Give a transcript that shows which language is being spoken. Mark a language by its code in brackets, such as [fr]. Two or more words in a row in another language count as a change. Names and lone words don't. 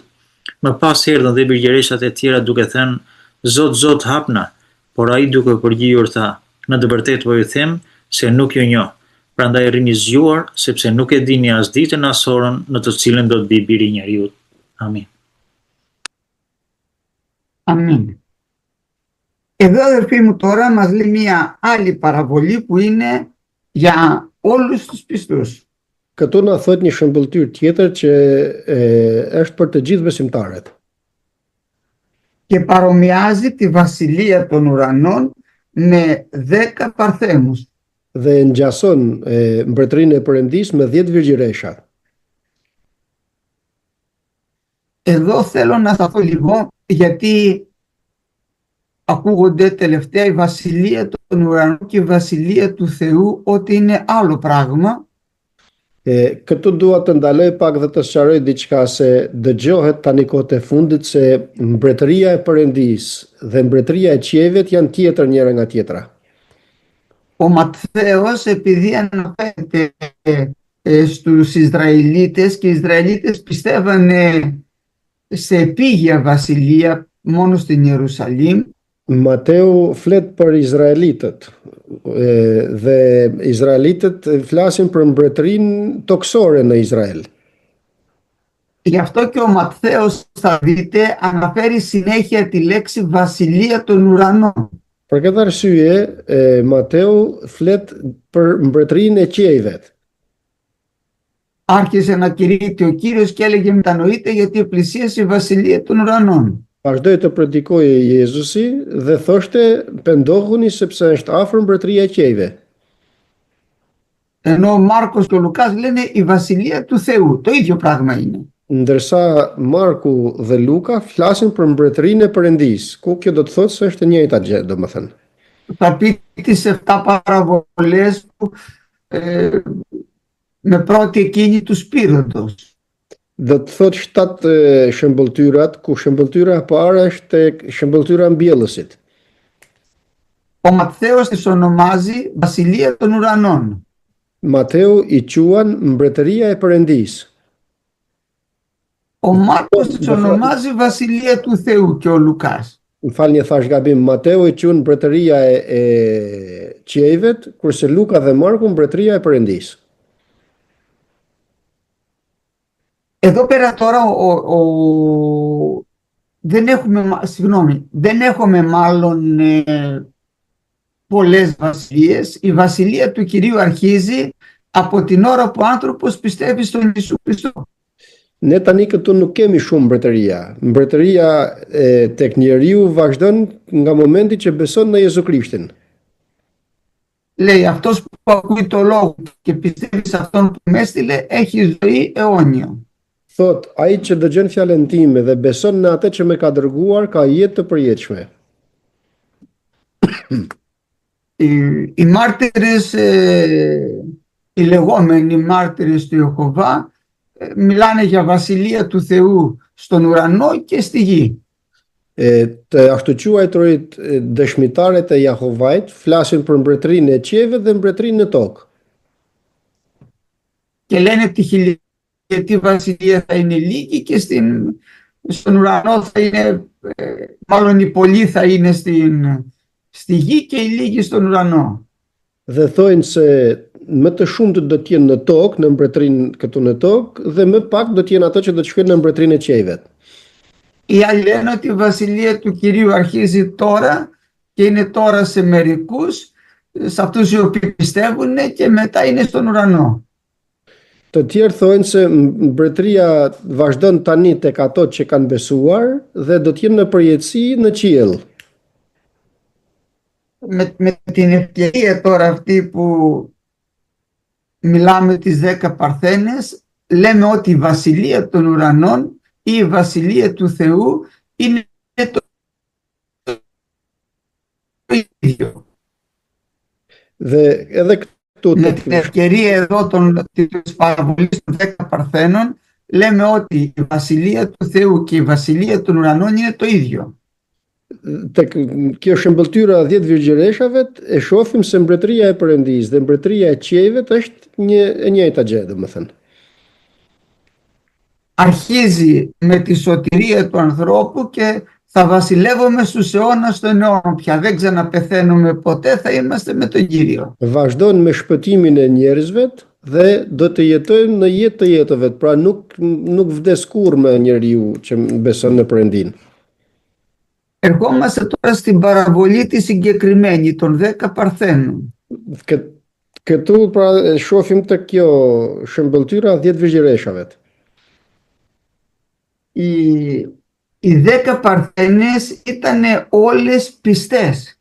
[sq] Më pas erdhën dhe virgjëreshat e tjera duke thënë, Zot, Zot, hapna, por ai duke përgjigjur tha, në të vërtetë po ju them se nuk ju njoh. Prandaj rrini zgjuar, sepse nuk e dini as ditën as orën në të cilën do të bëjë Biri i Njeriut. Amin. [el] Αμήν. Εδώ αδερφοί μου τώρα μας λέει μια άλλη παραβολή που είναι για όλους τους πιστούς. [sq] Këtu na thot një shembëltyr tjetër që është për të gjithë besimtarët. [el] Και παρομοιάζει τη βασιλεία των ουρανών με 10 παρθένους. [sq] Dhe ngjason mbretërinë e Perëndisë me 10 virgjëresha. [el] Εδώ θέλω να σταθώ λίγο, γιατί ακούγονται τελευταία η βασιλεία των ουρανών και η βασιλεία του Θεού ότι είναι άλλο πράγμα. [sq] Këtu dua të ndaloj pak dhe të sqaroj diçka, se dëgjohet tani kohët e fundit se mbretëria e Perëndisë dhe mbretëria e qiejve janë tjetër njëra nga tjetra. [el] Ο Ματθαίος, επειδή αναφέρεται στους Ισραηλίτες και οι Ισραηλίτες πιστεύανε σε επίγεια βασιλεία μόνο στην Ιερουσαλήμ. [sq] Mateu flet për izraelitët dhe izraelitët flasin për mbretërinë toksore në Izrael. [el] Γι' αυτό και ο Ματθαίος, θα δείτε, αναφέρει συνέχεια τη λέξη βασιλεία των ουρανών. [sq] Për këtë arsye, Mateu flet për mbretërinë e qiejve. [el] Άρχισε να κηρύττει ο Κύριος και έλεγε μετανοείτε γιατί πλησίασε η βασιλεία των ουρανών. [sq] Vazhdoi të predikojë Jezusi dhe thoshte pendohuni sepse është afër mbretëria e qiejve. [el] Ενώ ο Μάρκος και ο Λουκάς λένε η βασιλεία του Θεού. Το ίδιο πράγμα είναι. [sq] Ndërsa Marku dhe Luka flasin për mbretërinë e Perëndisë, ku kjo do të thotë se është e njëjta gjë, domethënë. [el] Θα πει τις 7 παραβολές του με πρώτη εκείνη του Σπύροντος. [sq] Do të thotë 7 shëmbëltyrat, ku shëmbëltyra e parë është shëmbëltyra e mbjellësit. [el] Ο Ματθαίος τις ονομάζει βασιλεία των ουρανών. [sq] Mateu i quan mbretëria e Perëndisë. [el] Ο Μάρκος τις ονομάζει βασιλεία του Θεού και ο Λουκάς. [sq] Më falni, thash gabim, Mateu i quan mbretëria e qiejvet, kurse Luka dhe Marku mbretëria e Perëndisë. [el] Εδώ πέρα τώρα δεν έχουμε μάλλον πολλές βασιλείες. Η βασιλεία του Κυρίου αρχίζει από την ώρα που ο άνθρωπος πιστεύει στον Ιησού Χριστό. [sq] Ne tani këtu nuk kemi shumë mbretëria. Mbretëria tek njeriu vazhdon nga momenti që beson në Jezu Krishtin. [el] Λέει αυτός που ακούει το λόγο και πιστεύει σε αυτόν που με έστειλε έχει ζωή αιώνια. [sq] Thot, ai që dëgjon fjalën time dhe beson në atë që më ka dërguar ka jetë të përjetshme. [el] Οι μάρτυρες, οι λεγόμενοι μάρτυρες του Ιεχωβά μιλάνε για βασιλεία του Θεού στον ουρανό και στη γη. [sq] Të ashtu quajturit dëshmitaret e Jahovait flasin për mbretërinë e qiejve dhe mbretërinë në tokë. [el] Και λένε τη χιλιετή βασιλεία θα είναι λίγη και στον ουρανό θα είναι, μάλλον οι πολλοί θα είναι στη γη και οι λίγοι στον ουρανό. [sq] Dhe thojnë se më të shumtë do të jenë në tokë, në mbretërinë këtu në tokë, dhe më pak do të jenë ato që do të shkojnë në mbretërinë e qiejve. [el] Οι άλλοι λένε ότι η βασιλεία του Κυρίου αρχίζει τώρα και είναι τώρα σε μερικούς, σε αυτούς οι οποίοι πιστεύουν και μετά είναι στον ουρανό. [sq] Të tjerë thojnë se mbretëria vazhdon tani tek ato që kanë besuar dhe do të jenë në përjetësi në qiell. [el] Με την ευκαιρία τώρα αυτή που μιλάμε τις 10 παρθένες, λέμε ότι η βασιλεία των ουρανών ή η βασιλεία του Θεού είναι το ίδιο. Με την ευκαιρία εδώ της παραβολής των 10 παρθένων, λέμε ότι η βασιλεία του Θεού και η βασιλεία των ουρανών είναι το ίδιο. [sq] Tek kjo shëmbëltyra 10 virgjëreshave e shohim se mbretëria e Perëndisë dhe mbretëria e qiejve është e njëjta gjë, domethënë. [el] Αρχίζει με τη σωτηρία του ανθρώπου και θα βασιλεύουμε στους αιώνας των αιώνων πια. Δεν ξαναπεθαίνουμε ποτέ, θα είμαστε με τον Κύριο. [sq] Vazhdon me shpëtimin e njerëzve dhe do të jetojmë në jetë të jetëve, pra nuk vdes kurrë njeriu që beson në Perëndin. [el] Ερχόμαστε τώρα στην παραβολή τη συγκεκριμένη των 10 παρθένων. [sq] Këtu pra shohim të kjo shëmbëltyra 10 virgjëreshave. [el] Οι 10 παρθένες ήταν όλες πιστές.